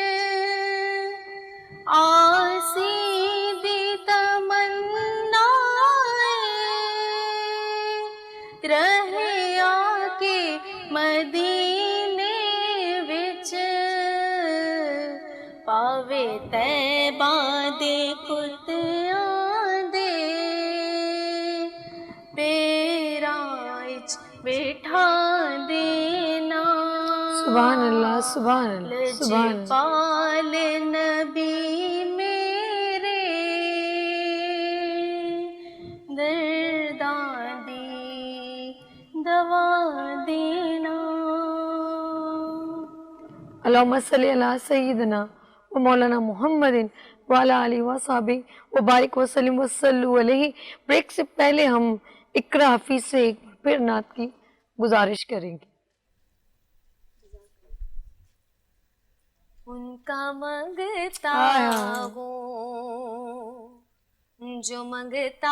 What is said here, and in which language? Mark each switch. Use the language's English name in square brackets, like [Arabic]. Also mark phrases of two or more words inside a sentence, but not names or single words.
[Punjabi] عاصی دی تمنا رہے آکے مدینے وچ، پاوے طیبہ دے کتیاں دے پیراں وچ بیٹھا دینا, [Arabic] سبحان الله سبحان الله سبحان الله. [Punjabi] لجپال نبی میرے درداں دی دوا دینا. [Arabic] اللهم صل على سيدنا ومولانا محمد وعلى آله وأصحابه وبارك وسلم وصلوا عليه. [Urdu] بریک سے پہلے ہم اقرا حفیظ سے ایک بار پھر نعت کی گزارش کریں گے. ان کا منگتا آیا. ہوں جو منگتا